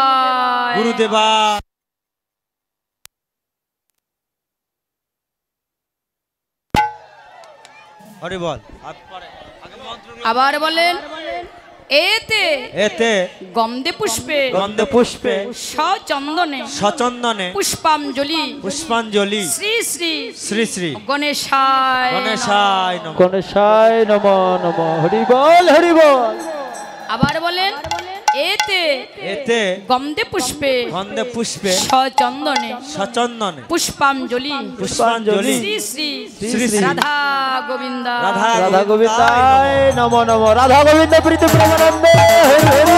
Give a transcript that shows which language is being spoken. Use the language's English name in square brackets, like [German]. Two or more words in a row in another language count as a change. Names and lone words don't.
[Bangla] গুরুদেবা হরি বল আবার বলেন এতে [Sanskrit] এতে গন্ধে পুষ্পে গন্ধে পুষ্পে সচন্দনে সচন্দনে পুষ্পাঞ্জলি পুষ্পাঞ্জলি শ্রী শ্রী শ্রী শ্রী গণেশায় গণেশায় নমঃ গণেশায় নমঃ নমঃ [Bangla] হরি বল হরি বল। আবার বলেন এতে [Sanskrit] এতে গন্ধে পুষ্পে গন্ধে পুষ্পে সচন্দনে সচন্দনে পুষ্পাঞ্জলি পুষ্পাঞ্জলি শ্রী শ্রী শ্রী শ্রী রাধা গোবিন্দা রাধা রাধা গোবিন্দায় নমঃ নমঃ রাধা গোবিন্দ প্রীতি প্রেমানন্দে [Bangla] হরি হরি বল।